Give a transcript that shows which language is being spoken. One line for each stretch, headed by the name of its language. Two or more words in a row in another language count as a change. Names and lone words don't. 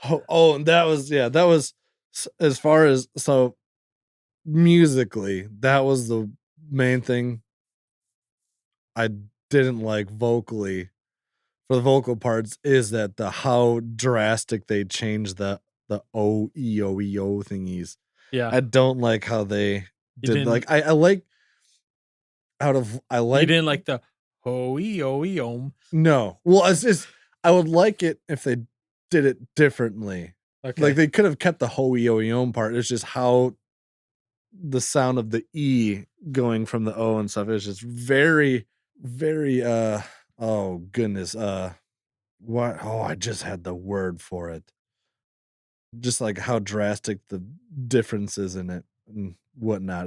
English: And that was as far as, so musically, that was the main thing I didn't like vocally for the vocal parts, is that how drastic they changed the O-E-O-E-O thingies. Yeah. I don't like how they did, like, I like you didn't like the O-E-O-E-O. No. Well, it's just, I would like it if they did it differently. Okay. Like, they could have kept the ho-e-o-e-om part. It's just how the sound of the E going from the O and stuff is just very, very, oh goodness. I just had the word for it. Just like how drastic the differences in it and whatnot.